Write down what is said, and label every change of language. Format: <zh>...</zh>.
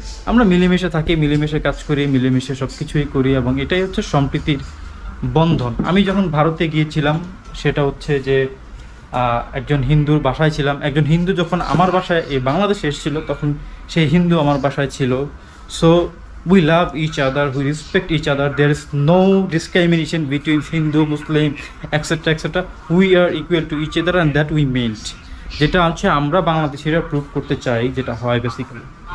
<bn>আমরা মিলেমিশে থাকি, মিলেমিশে কাজ করি, মিলেমিশে সব কিছুই করি এবং এটাই হচ্ছে সম্প্রীতির বন্ধন। আমি যখন ভারতে গিয়েছিলাম সেটা হচ্ছে যে একজন হিন্দুর বাসায় ছিলাম। একজন হিন্দু যখন আমার বাসায় এই বাংলাদেশে এসেছিল তখন সেই হিন্দু আমার বাসায় ছিল।</bn> <en>So we love each other, we respect each other, there is no discrimination between Hindu, Muslim, etc etc. We are equal to each other and that we meant,</en> <bn>যেটা হচ্ছে আমরা বাংলাদেশিরা প্রুভ করতে চাই, যেটা হয় বেসিক্যালি।</bn>